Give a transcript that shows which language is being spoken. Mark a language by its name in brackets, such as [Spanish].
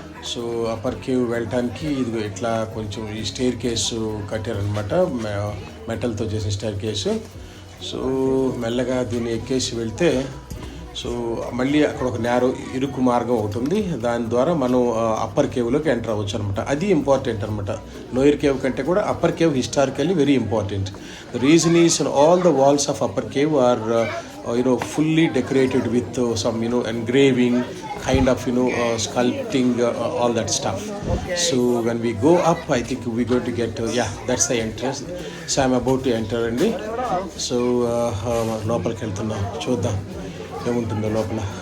[Telugu] So upper cave వెళ్ళటానికి ఇది ఇట్లా కొంచెం ఈ స్టైర్ కేసు కట్టారనమాట, మెటల్తో చేసిన స్టైర్ కేసు. సో మెల్లగా దీన్ని ఎక్కేసి వెళ్తే సో మళ్ళీ అక్కడ ఒక ఇరుకు మార్గం ఒకటి ఉంది, దాని ద్వారా మనం అప్పర్ కేవ్లోకి ఎంటర్ అవ్వచ్చు అనమాట. అది ఇంపార్టెంట్ అనమాట. లోయర్ కేవ్ కంటే కూడా upper cave historically very important. [English] The reason is all the walls of upper cave are fully decorated with some engraving, kind of sculpting, all that stuff. So when we go up, I think we're going to get that's the entrance. So I'm about to enter andi. [Telugu] So లోపలికి వెళ్తున్నా, చూద్దాం ఏముంటుందో లోపల.